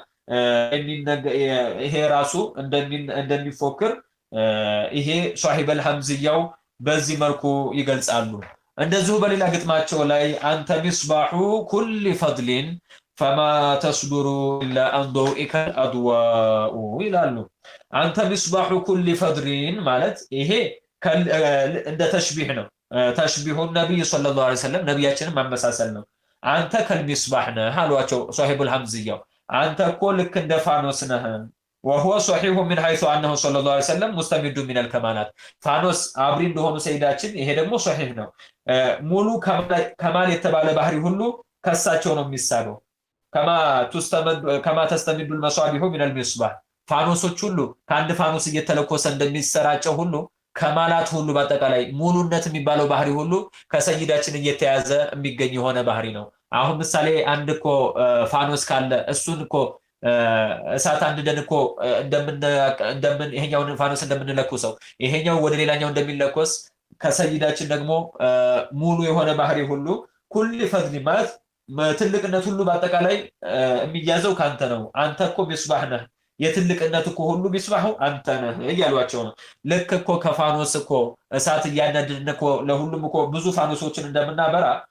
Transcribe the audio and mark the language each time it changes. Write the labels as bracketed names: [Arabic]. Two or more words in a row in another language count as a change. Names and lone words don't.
[Amharic] ይሄ ራሱ እንደሚፎክር ይሄ ሷሂበል ሐምዝያው በዚህ መልኩ ይገልጻሉ። እንደዚሁ በሌላ ግጥማቸው ላይ [Arabic] أنت مصباح كل فضل فما تصدر إلا عن ضوئك الأضواء [Amharic] ይላሉ። [Arabic] أنت مصباح كل فضل [Amharic] ማለት ይሄ እንደ ተሽቢህ ነው። [Arabic] تشبيه النبي صلى الله عليه وسلم [Amharic] ነብያችንን ማመሳሰል ነው። አንተ ከልሚስባህ ነህ አሏቸው ሷሂቡል ሐምዝያው። አንተ እኮ ልክ እንደ ፋኖስ ነህ። [Arabic] وهو صحيح من حيث انه صلى الله عليه وسلم مستمد من الكمالات [Amharic] ፋኖስ አብሪ እንደሆኑ ሰይዳችን ይሄ ደግሞ ሷሂህ ነው። ሙሉ ከማል የተባለ ባህሪ ሁሉ ከሳቸው ነው የሚሳበው። [Arabic] كما تستمد المصابيح من المصباح [Amharic] ፋኖሶች ሁሉ ከአንድ ፋኖስ እየተለኮሰ እንደሚሰራጨው ሁሉ ከማላት ሁሉ በአጠቃላይ ሙሉነት የሚባለው ባህሪ ሁሉ ከሰይዳችን እየተያዘ የሚገኝ የሆነ ባህሪ ነው። አሁን ምሳሌ አንድ እኮ ፋኖስ ካለ እሱን እኮ እሳት አንድደን እኮ እንደምን ይሄኛውን ፋኖስ እንደምንለኩሰው ይሄኛው ወደ ሌላኛው እንደሚለኮስ ከሰይዳችን ደግሞ ሙሉ የሆነ ባህሪ ሁሉ [Arabic] كل فضل [Amharic] ማለት ትልቅነት ሁሉ በአጠቃላይ የሚያዘው ካንተ ነው። አንተ እኮ ሚስባህ ነህ የትልቅነት እኮ ሁሉ ሚስባሁ አንተ ነህ እያሏቸው ነው። ልክ እኮ ከፋኖስ እኮ እሳት እያነድን እኮ ለሁሉም እኮ ብዙ ፋኖሶችን እንደምናበራ